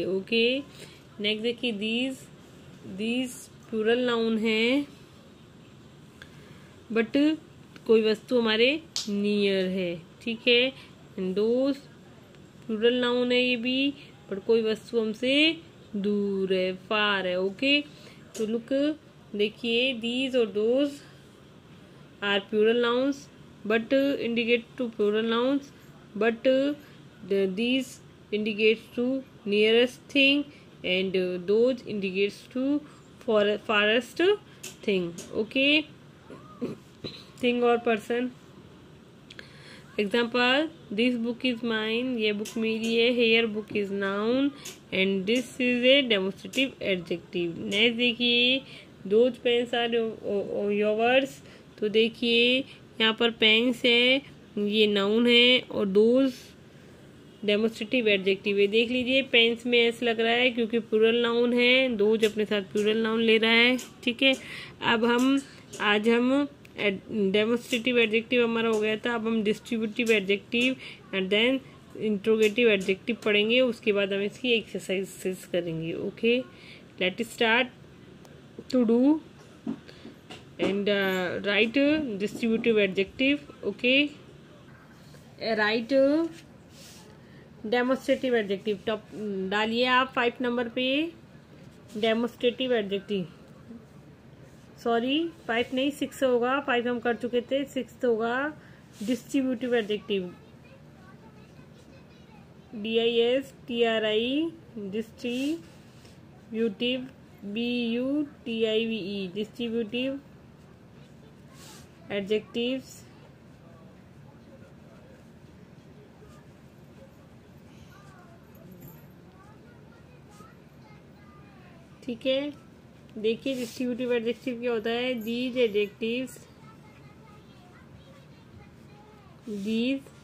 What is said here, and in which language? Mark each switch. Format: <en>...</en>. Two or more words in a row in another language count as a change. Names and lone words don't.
<en>Okay, next</en> <hi>देखिए</hi> <en>these plural noun</en> <hi>है, बट कोई वस्तु हमारे नियर है, ठीक है।</hi> <en>those plural noun</en> <hi>है ये भी, बट कोई वस्तु हमसे दूर है, फार है।</hi> <en>ओके, तो लुक देखिए दीज और those are plural nouns but indicate to plural nouns, but these indicates to nearest thing and those indicates to farthest thing. Okay, thing or person. Example, this book is mine,</en> <hi>ये book मेरी है।</hi> <en>Here book is noun and this is a demonstrative adjective. Next देखिए those pens are yours,</en> <hi>तो देखिए यहाँ पर पेन्स है, ये नाउन है और</hi> <en>those demonstrative adjective</en> <hi>है। देख लीजिए पेन्स में ऐसा लग रहा है क्योंकि</hi> <en>plural noun</en> <hi>है, दोज अपने साथ</hi> <en>plural noun</en> <hi>ले रहा है, ठीक है। अब आज हम</hi> <en>demonstrative adjective</en> <hi>हमारा हो गया था, अब हम</hi> <en>distributive adjective and then interrogative adjective</en> <hi>पढ़ेंगे, उसके बाद हम इसकी एक्सरसाइजेस करेंगे।</hi> <en>okay, let start to do and write distributive adjective. Okay, write demonstrative adjective।</en> <hi>टॉप डालिए आप 5 नंबर पे</hi> <en>demonstrative adjective,</en> <hi>सॉरी 5 नहीं 6 होगा, 5 हम कर चुके थे, 6 होगा</hi> <en>distributive adjective, DISTRI distributive, BUTIVE distributive adjectives।</en> <hi>ठीक है, देखिए</hi> <en>distributive adjective</en> <hi>क्या होता है।</hi> <en>these adjectives, these</en>